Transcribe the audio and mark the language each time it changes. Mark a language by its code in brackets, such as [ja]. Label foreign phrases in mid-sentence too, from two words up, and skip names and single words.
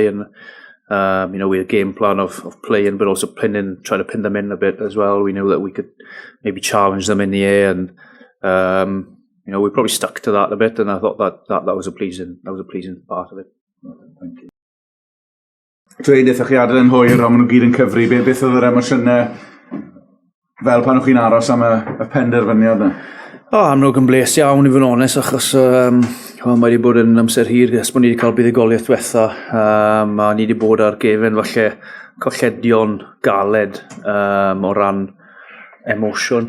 [en] And we had a game plan of playing, but also trying to pin them in a bit as well. We knew that we could maybe challenge them in the air, and we probably stuck to that a bit. And I thought that was a pleasing part of it. Thank you. [cy] Dwayne, ddech chi adael yn hwyr, ond maen nhw gyd yn cyfri. Beth oedd yr emosiynau fel pan o'ch chi'n aros am y penderfyniad yna? Amlwg yn bles iawn i fod yn onest, achos mae wedi bod yn amser hir ges bod ni wedi cael buddugoliaeth diwetha, a ni wedi bod ar gefen falle colledion galed o ran emosiwn.